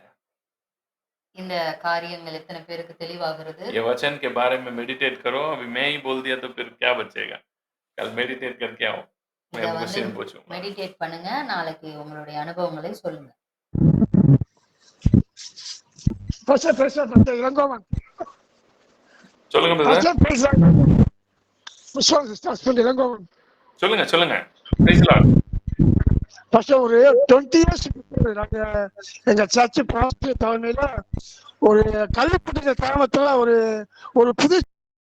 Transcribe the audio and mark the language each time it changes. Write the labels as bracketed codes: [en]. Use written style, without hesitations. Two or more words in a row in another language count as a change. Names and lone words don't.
[ta] இந்த காரியங்கள் எத்தனை பேருக்கு தெளிவாகிறது? [hi] ये वचन के बारे में मेडिटेट करो. अभी मैं ही बोल दिया तो फिर क्या बचेगा? कल मेडिटेट करके आओ, मैं [ta] இத [hi] मुझसे [ta] வந்து [hi] पूछूंगा. [ta] மெடிடேட் பண்ணுங்க. நாளைக்கு உங்களுடைய அனுபவங்களை சொல்லுங்க. இளங்கோவன் சொல்லுங்க பிரதர். இளங்கோவன் சொல்லுங்க. [en] Praise the Lord. [ta] ஒரு 20 years நாங்க எங்க சர்ச் பாஸ்டர் தலைமையில ஒரு கல்விப்பட்ட கிராமத்துல ஒரு புது